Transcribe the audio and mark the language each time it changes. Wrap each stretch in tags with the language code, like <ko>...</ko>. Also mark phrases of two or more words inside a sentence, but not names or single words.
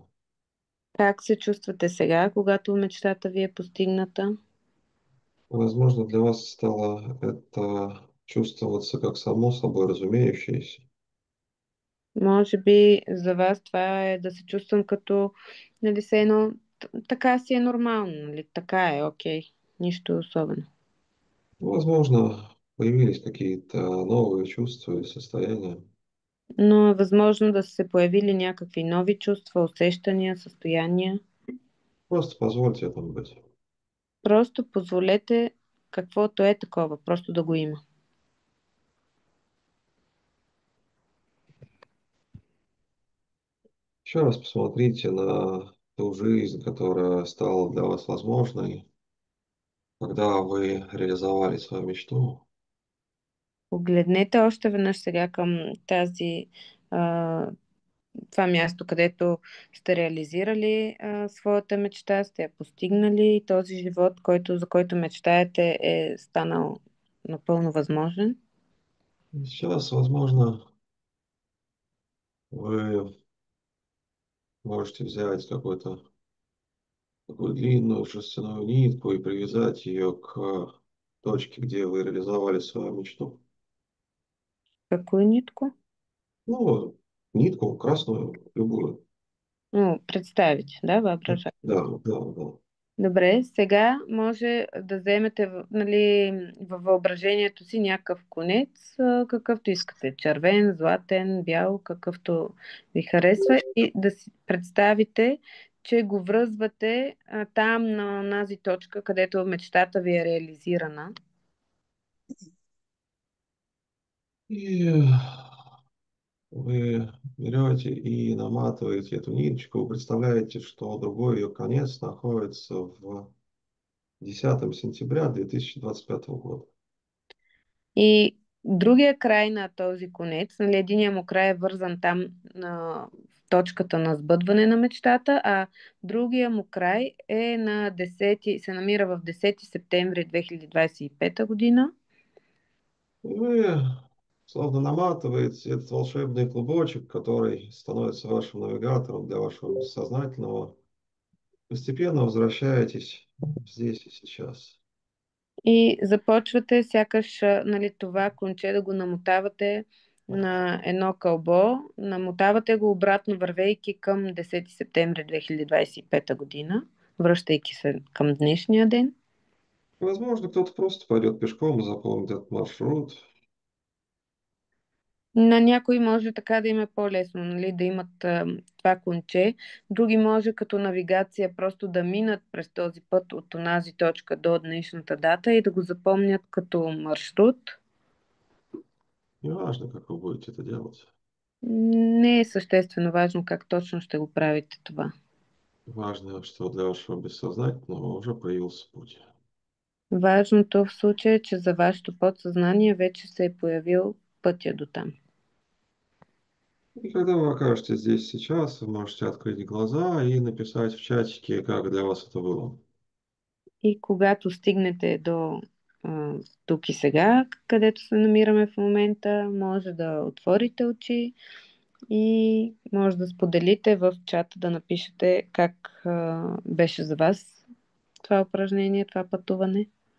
<bg>Как се чувствате сега, когато мечтата ви е постигната?</bg> <ru>Возможно, для вас стало это чувствоваться как само собой разумеющееся.</ru> <bg>Може би за вас това е да се чувствам като, нали, се едно, така си е нормално, нали, така е, окей, нищо особено.</bg> <ru>Возможно, появились какие-то новые чувства и состояния.</ru> <bg>Но е възможно да са се появили някакви нови чувства, усещания, състояния.</bg> <ru>Просто позвольте этому быть.</ru> <bg>Просто позволете каквото е такова, просто да го има.</bg> <ru>Еще раз посмотрите на ту жизнь, которая стала для вас возможной, когда вы реализовали свою мечту.</ru> <bg>Погледнете още веднъж сега към а, това място, където сте реализирали своята мечта, сте я постигнали и този живот, за който мечтаете, е станал напълно възможен.</bg> <ru>И сейчас, возможно, вы можете взять какую-то такую длинную шерстяную нитку и привязать ее к точке, где вы реализовали свою мечту. Какую нитку? Ну, нитку, красную, любую. Ну, представите, да, въображаете. Да, да, да.</ru> <bg>Добре, сега може да вземете нали, във въображението си някакъв конец, какъвто искате. Червен, златен, бял, какъвто ви харесва и да си представите, че го връзвате там на тази точка, където мечтата ви е реализирана.</bg> <ru>И вы берете и наматываете эту ниточку, вы представляете, что другой ее конец находится в 10 сентября 2025 года.</ru> <bg>И другия край на този конец, нали, единия му край е вързан там в точката на сбъдване на мечтата, а другия му край е се намира в 10 септември 2025 година.</bg> <ru>И вы словно наматываете этот волшебный клубочек, который становится вашим навигатором для вашего бессознательного. постепенно возвращаетесь здесь и сейчас.</ru> <bg>И започвате сякаш, нали, това конче да го намотавате на едно кълбо, намотавате го обратно, вървейки към 10 септември 2025 година, връщайки се към днешния ден.</bg> <ru>Возможно, кто-то просто пойдет пешком и запомнит этот маршрут.</ru> <bg>На някои може така да им е по-лесно, нали, да имат това конче. Други може като навигация просто да минат през този път от онази точка до днешната дата и да го запомнят като маршрут.</bg> <ru>Неважно, как вы будете это делать.</ru> <bg>Не е съществено важно как точно ще го правите това.</bg> <ru>Важно, что для вашего бессознательного уже появился путь.</ru> <bg>Важното в случая е, че за вашето подсъзнание вече се е появил пътя до там.</bg> <ru>И когда вы окажетесь здесь сейчас, вы можете открыть глаза и написать в чатике, как для вас это было.</ru> <bg>И когато стигнете до тук и сега, където се намираме в момента, може да отворите очи и може да споделите в чата, да напишете как беше за вас това упражнение, това пътуване.</bg>